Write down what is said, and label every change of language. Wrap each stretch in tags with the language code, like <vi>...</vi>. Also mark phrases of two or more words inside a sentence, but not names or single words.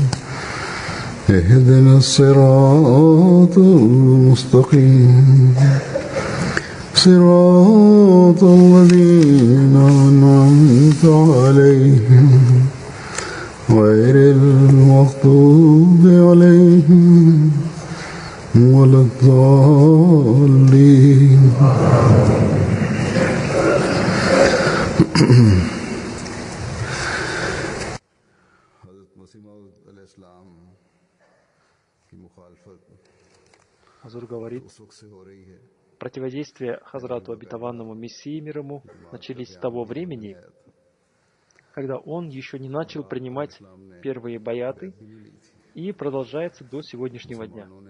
<ar>اهدنا الصراط المستقيم صراط الذين أنعمت عليهم غير المغضوب عليهم ولا الضالين.</ar> <ru>Хазур говорит, противодействие Хазрату обетованному Мессии мир ему начались с того времени, когда он еще не начал принимать первые баяты, и продолжается до сегодняшнего дня.</ru>